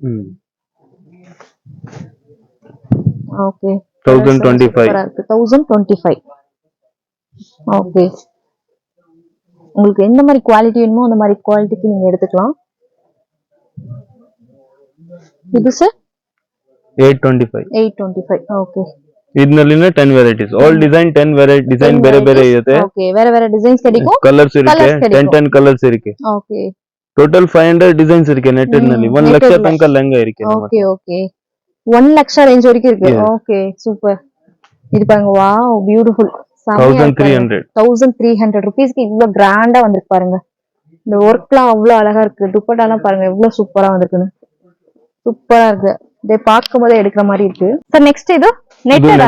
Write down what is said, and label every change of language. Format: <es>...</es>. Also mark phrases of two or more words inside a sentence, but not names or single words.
<ta>ஓகே, 1025. 1025. ஓகே, உங்களுக்கு எந்த மாதிரி குவாலிட்டி வேணுமோ அந்த மாதிரி குவாலிட்டிக்கு நீங்க எடுத்துக்கலாம். இது சார் 825. 825.</ta> <kn>ಓಕೆ, ಇದರಲ್ಲಿನ 10 ವೆರೈಟೀಸ್,</kn> <en>all design</en> <kn>10 ವೆರೈಟಿ ಡಿಸೈನ್ ಬೇರೆ ಬೇರೆ ಇರುತ್ತೆ. ಓಕೆ, ಬೇರೆ ಬೇರೆ ಡಿಸೈನ್ಸ್ கிடைக்கும், ಕಲರ್ಸ್ ಇರುತ್ತೆ, 10 ಕಲರ್ಸ್ ಇರುತ್ತೆ. ಓಕೆ, ಟೋಟಲ್ 500 ಡಿಸೈನ್ಸ್ ಇರುತ್ತೆ. ನೆಟ್ಟೆಡ್ ನಲ್ಲಿ 1 ಲಕ್ಷ ತನಕ ಲೆಹಂಗಾ ಇರುತ್ತೆ. ಓಕೆ ಓಕೆ, 1 ಲಕ್ಷ ರೇಂಜ್ ವರೆಗೂ</kn> <ta>இருக்கு. ஓகே, சூப்பர். இது பாருங்க,</ta> <en>wow beautiful.</en> <ta>1300. 1300 ருபீஸ்க்கு இவ்வளவு கிராண்டா வந்திருக்கு பாருங்க. இந்த ஒர்க்லாம் அவ்வளவு அழகா இருக்கு. துப்பட்டாலாம் பாருங்க எவ்வளவு சூப்பரா வந்திருக்குன்னு. சூப்பரா இருக்கு. இதை பார்க்கும் போதே எடுக்கிற மாதிரி இருக்கு. சார் நெக்ஸ்ட் இது நெட்டட்</ta>